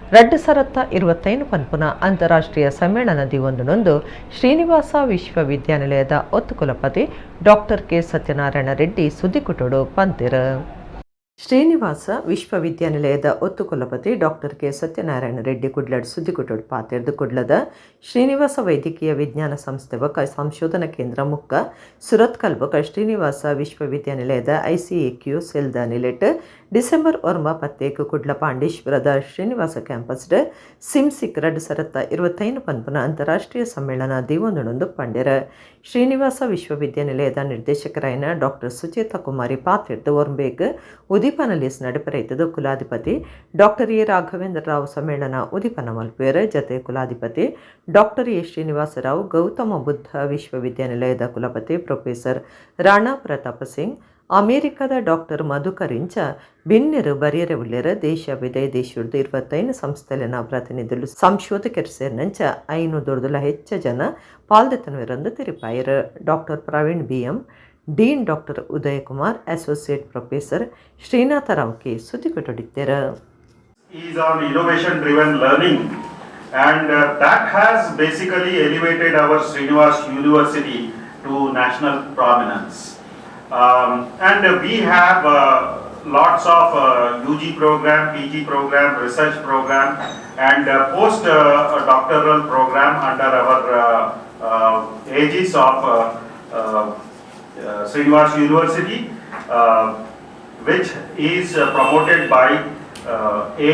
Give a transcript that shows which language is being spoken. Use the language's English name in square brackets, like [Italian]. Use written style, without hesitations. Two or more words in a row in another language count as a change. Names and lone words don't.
[Tulu] 2025 ಪನ್ಪುನ ಅಂತಾರಾಷ್ಟ್ರೀಯ ಸಮ್ಮೇಳನದಿ ಒಂದೊಂದು ಶ್ರೀನಿವಾಸ ವಿಶ್ವವಿದ್ಯಾನಿಲಯದ ಒತ್ತುಕುಲಪತಿ ಡಾಕ್ಟರ್ ಕೆ ಸತ್ಯನಾರಾಯಣ ರೆಡ್ಡಿ ಸುದ್ದಿಕುಟುಡು ಪಂತಿರ. ಶ್ರೀನಿವಾಸ ವಿಶ್ವವಿದ್ಯಾನಿಲಯದ ಒತ್ತುಕುಲಪತಿ ಡಾಕ್ಟರ್ ಕೆ ಸತ್ಯನಾರಾಯಣ ರೆಡ್ಡಿ ಕುಡ್ಲಡ್ ಸುದ್ದಿಕುಟುಡು ಪಾತಿರ್ದು ಕುಡ್ಲದ ಶ್ರೀನಿವಾಸ ವೈದ್ಯಕೀಯ ವಿಜ್ಞಾನ ಸಂಸ್ಥೆ ಬಕ ಸಂಶೋಧನಾ ಕೇಂದ್ರ ಮುಕ್ಕ ಸುರತ್ಕಲ್ ಬಕ ಶ್ರೀನಿವಾಸ ವಿಶ್ವವಿದ್ಯಾನಿಲಯದ ICAQ ಸೆಲ್ದ ನಿಲೆಟ್ ಡಿಸೆಂಬರ್ 9 ಕುಡ್ಲ ಪಾಂಡೇಶ್ವರದ ಶ್ರೀನಿವಾಸ ಕ್ಯಾಂಪಸ್ ಸಿಮ್ಸಿಕ್ 2025 ಪನ್ಪುನ ಅಂತಾರಾಷ್ಟ್ರೀಯ ಸಮ್ಮೇಳನ ದಿವೊಂದೊಂದು ಪಂಡ್ಯರ. ಶ್ರೀನಿವಾಸ ವಿಶ್ವವಿದ್ಯಾನಿಲಯದ ನಿರ್ದೇಶಕರಾಯಿನ ಡಾಕ್ಟರ್ ಸುಚೇತಾ ಕುಮಾರಿ ಪಾತಿರ್ದು ಒರ್ಬೇಗ್ ಉದೀಪನಲ್ಲಿಸ್ ನಡಪರೈತದು ಕುಲಾಧಿಪತಿ ಡಾಕ್ಟರ್ ಎ ರಾಘವೇಂದ್ರ ರಾವ್ ಸಮ್ಮೇಳನ ಉದೀಪನ ಮಲ್ಪೇರ ಜತೆ ಕುಲಾಧಿಪತಿ ಡಾಕ್ಟರ್ ಎ ಶ್ರೀನಿವಾಸರಾವ್ ಗೌತಮ ಬುದ್ಧ ವಿಶ್ವವಿದ್ಯಾನಿಲಯದ ಕುಲಪತಿ ಪ್ರೊಫೆಸರ್ ರಾಣಾ ಪ್ರತಾಪ ಸಿಂಗ್ ಅಮೆರಿಕದ ಡಾಕ್ಟರ್ ಮಧುಕರ್ ಇಂಚ ಭಿನ್ನರು ಬರಿಯರೆ ಉಳ್ಳೆರ ದೇಶ ವಿದೇಶದ 25 ಸಂಸ್ಥೆಲಿನ ಪ್ರತಿನಿಧುಲು ಸಂಶೋಧಕರು ಸೇರಿನಂಚ 500 ಹೆಚ್ಚ ಜನ ಪಾಲ್ದೆತನವಿರಂದು ತಿರುಪಾಯರು. [Kannada] ಡಾಕ್ಟರ್ ಪ್ರವೀಣ್ BM, ಡೀನ್ ಡಾಕ್ಟರ್ ಉದಯ ಕುಮಾರ್, ಅಸೋಸಿಯೇಟ್ ಪ್ರೊಫೆಸರ್ ಶ್ರೀನಾಥ ರಾವ್ ಕೆ ಸುದ್ದಿಕೊಟ್ಟಿದ್ದಾರೆ. [English] Is on innovation driven learning, and that has basically elevated our Srinivas University to national prominence. And we have lots of UG program, PG program, research program, and post doctoral program under our aegis of Srinivas University, which is promoted by A.